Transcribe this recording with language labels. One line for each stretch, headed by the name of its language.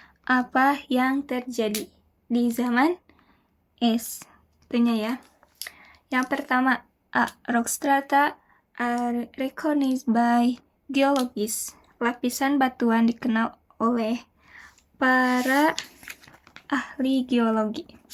Indonesian: Apa yang terjadi di zaman es. Itunya ya. Yang pertama,
English: rock strata are recognized by geologists.
Indonesian: Lapisan batuan dikenal oleh para ahli geologi.